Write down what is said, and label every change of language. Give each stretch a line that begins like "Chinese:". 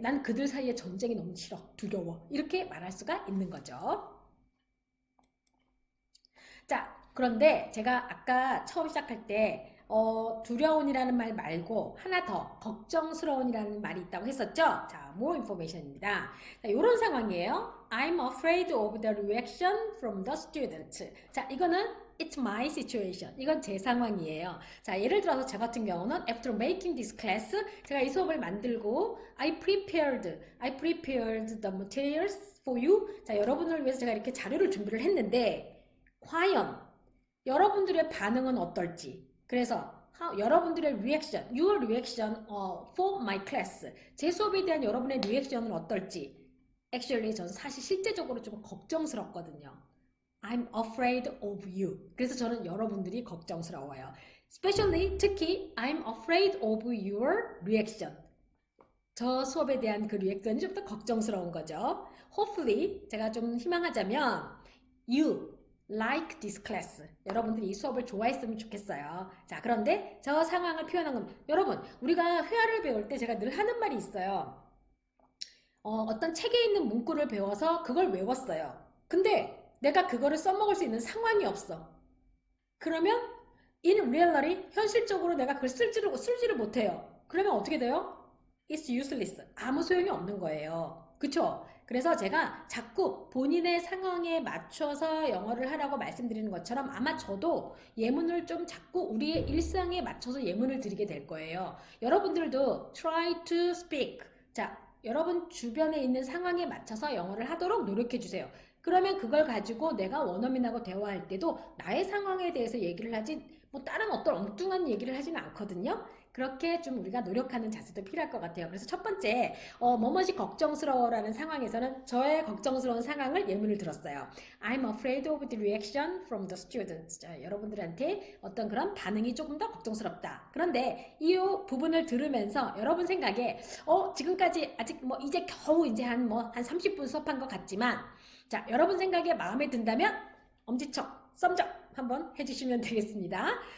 Korean: 난 그들 사이의 전쟁이 너무 싫어. 두려워. 이렇게 말할 수가 있는 거죠. 자, 그런데 제가 아까 처음 시작할 때 두려운이라는 말 말고 하나 더 걱정스러운이라는 말이 있다고 했었죠. 자, more information입니다. 자, 이런 상황이에요.
English: I'm afraid of the reaction from the students.
Korean: 자, 이거는
English: It's my situation.
Korean: 이건 제 상황이에요. 자, 예를 들어서 저 같은 경우는
English: After making this class,
Korean: 제가 이 수업을 만들고
English: I prepared the materials for you.
Korean: 자, 여러분을 위해서 제가 이렇게 자료를 준비를 했는데 과연 여러분들의 반응은 어떨지. 그래서 여러분들의
English: reaction, your reaction for my class.
Korean: 제 수업에 대한 여러분의 리액션은 어떨지.
English: Actually,
Korean: 전 사실 실제적으로 좀 걱정스럽거든요.
English: I'm afraid of you.
Korean: 그래서 저는 여러분들이 걱정스러워요.
English: Especially,
Korean: 특히
English: I'm afraid of your reaction.
Korean: 저 수업에 대한 그 리액션이 좀 더 걱정스러운 거죠.
English: hopefully
Korean: 제가 좀 희망하자면
English: you like this class.
Korean: 여러분들이 이 수업을 좋아했으면 좋겠어요. 자, 그런데 저 상황을 표현한 겁니다. 여러분, 우리가 회화를 배울 때 제가 늘 하는 말이 있어요. 어떤 책에 있는 문구를 배워서 그걸 외웠어요. 근데 내가 그거를 써먹을 수 있는 상황이 없어. 그러면
English: in reality,
Korean: 현실적으로 내가 그걸 쓰지를 못해요. 그러면 어떻게 돼요?
English: It's useless.
Korean: 아무 소용이 없는 거예요. 그쵸? 그래서 제가 자꾸 본인의 상황에 맞춰서 영어를 하라고 말씀드리는 것처럼 아마 저도 예문을 좀 자꾸 우리의 일상에 맞춰서 예문을 드리게 될 거예요. 여러분들도
English: try to speak.
Korean: 자, 여러분 주변에 있는 상황에 맞춰서 영어를 하도록 노력해 주세요. 그러면 그걸 가지고 내가 원어민하고 대화할 때도 나의 상황에 대해서 얘기를 하지 뭐 다른 어떤 엉뚱한 얘기를 하지는 않거든요. 그렇게 좀 우리가 노력하는 자세도 필요할 것 같아요. 그래서 첫 번째, 뭐뭇이 걱정스러워라는 상황에서는 저의 걱정스러운 상황을 예문을 들었어요.
English: I'm afraid of the reaction from the students.
Korean: 자, 여러분들한테 어떤 그런 반응이 조금 더 걱정스럽다. 그런데 이 부분을 들으면서 여러분 생각에 지금까지 아직 뭐 이제 겨우 이제 한 30분 수업한 것 같지만 자, 여러분 생각에 마음에 든다면 엄지척, 썸적 한번 해주시면 되겠습니다.